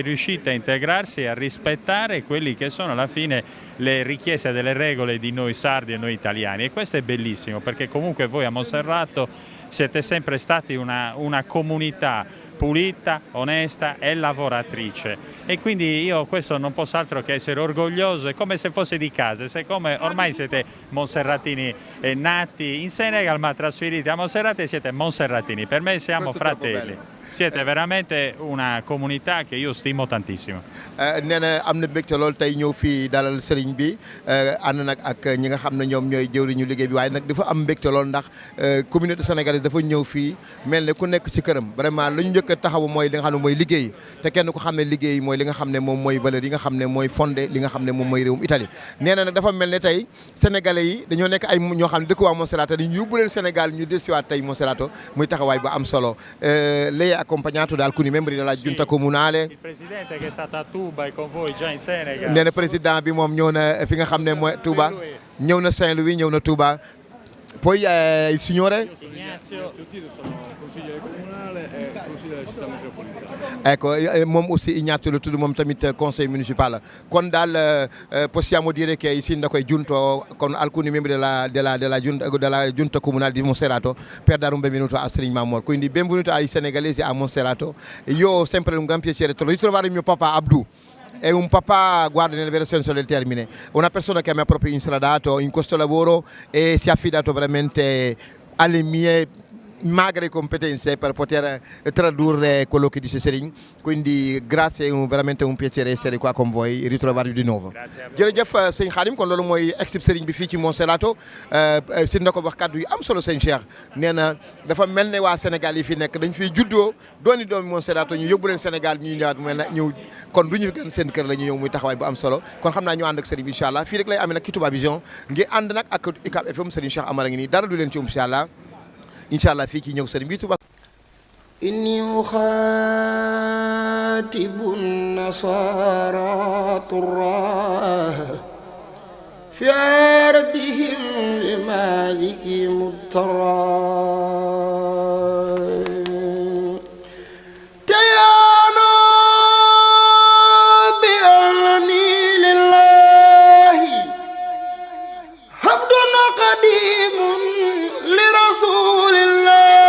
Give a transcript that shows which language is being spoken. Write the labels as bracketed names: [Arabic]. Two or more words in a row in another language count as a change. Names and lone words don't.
[Italian] riuscite a integrarsi e a rispettare quelli che sono alla fine le richieste delle regole di noi sardi e noi italiani e questo è bellissimo perché comunque voi a Monserrato siete sempre stati una comunità pulita, onesta e lavoratrice e quindi io questo non posso altro che essere orgoglioso, è come se fosse di casa, ormai siete monserratini nati in Senegal ma trasferiti a Monserrate e siete monserratini, per me siamo fratelli. Siete veramente una comunità che io stimo tantissimo. [Wolof] nee na am na mbégte lool tey ñëw fii dalal sëriñ bi ànd nag ak ñi nga xam ne ñoom ñooy jëwriñu liggéey bi waaye nag dafa am mbégte lool ndax [French] communauté sénégalaise [Wolof] dafa ñëw fii mel ne ku nekk ci këram vraiment lu ñu njëkk a taxawu mooy li nga xam ne mooy liggéey te kenn ku xam ne liggéey mooy li nga xam ne moom mooy valeur yi nga xam ne mooy fondé li nga xam ne moom mooy réewum Italie. nee na nag dafa mel ne tey sénégalais yi dañoo nekk ay ñoo xam ne dëkk waa Monserrato dañu yóbbu leen Sénégal ñu dellusiwaat tey Monserrato muy taxawaay bu am solo [Italian] lei è accompagnato da alcuni membri della giunta comunale. Il presidente che è stato a Tuba e con voi già in Senegal. [Wolof] nee na président bi moom ñëw na fi nga xam ne mooy Touba ñëw na Saint-Louis ñëw na Touba [Italian] poi il signore Ignazio. Sono consigliere comunale e consigliere della città metropolitana. ecco [Wolof] moom aussi Ignazio la tudd moom tamit [French] conseil municipal [Wolof] kon daal [Italian] possiamo dire che il sindaco è giunto con alcuni membri della giunta comunale di Monserrato per dare un benvenuto a Serigne Mamor, quindi benvenuto ai senegalesi a Monserrato. Io ho sempre un gran piacere di ritrovare mio papà Abdou. È un papà, guarda, nel vero senso del termine, una persona che mi ha proprio instradato in questo lavoro e si è affidato veramente alle mie magre competenze per poter tradurre quello che dice Serigne, quindi grazie, è veramente un piacere essere qua con voi, ritrovarvi di nuovo. [Wolof] jërëjëf sëñ Khadim, kon loolu mooy exib Serigne bi fii ci Monserrato si na ko wax kàddu yu am solo sëñ Cheikh nee na dafa mel ne waa Sénégal yi fi nekk dañ fiy juddoo dooni doomi Monserrato ñu yóbbu leen Sénégal ñu ñëwaat mel na ñëw kon du ñu gën seen kër la ñu ñëw muy taxawaay bu am solo kon xam naa ñu ànd ak Serigne bi [Arabic] إن شاء الله [Wolof] fii rek lay amee nag ci Touba Vision ngi ànd nag ak UCAB FM Serigne Cheikh Amar a ngi nii dara du leen ci [Arabic] إن شاء الله [Wolof] fii ci ñëw Serigne bi Touba. [Arabic] إني أخاتب النصارى طراه في أرضهم لمالك مضطرا تيانا بأنني لله عبد قديم لرسول الله